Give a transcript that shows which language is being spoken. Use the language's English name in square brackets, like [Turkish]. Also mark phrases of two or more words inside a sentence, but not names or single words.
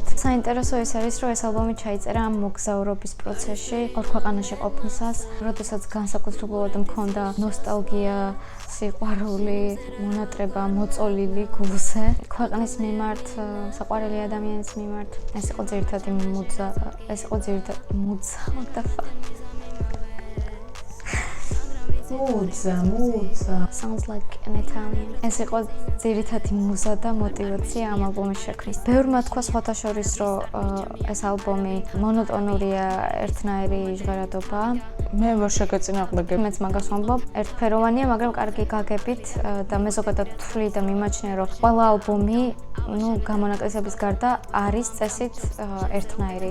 [Georgian] საინტერესო ის არის, რომ ეს ალბომი ჩაიწერა ამ მოგზაურობის პროცესში, ორ ქვეყანაში ყოფნისას, როდესაც განსაკუთრებულად მქონდა ნოსტალგია, სიყვარული, მონატრება, მოწოლილი გულზე, ქვეყნის მიმართ, საყვარელი ადამიანის მიმართ. ეს იყო ძირითადი მუძა, Muzza. [English] Sounds like an Italian. [Georgian] ეს იყო ძირითადი მუზა და мотиваცია ამ ალბომის შექმნის. ბევრმა თქვა სხვათა შორის, რომ ეს ალბომი მონოტონურია, ერთნაირი ჟღერადობა. მე ვერ შეგეწინააღმდეგებ. მეც მაგას ვამბობ, ერთფეროვანია, მაგრამ კარგი გაგებით და მე ზოგადად ვთვლი და მიმაჩნია, რომ ყველა ალბომი, გამონაკლისების გარდა არის წესით ერთნაირი.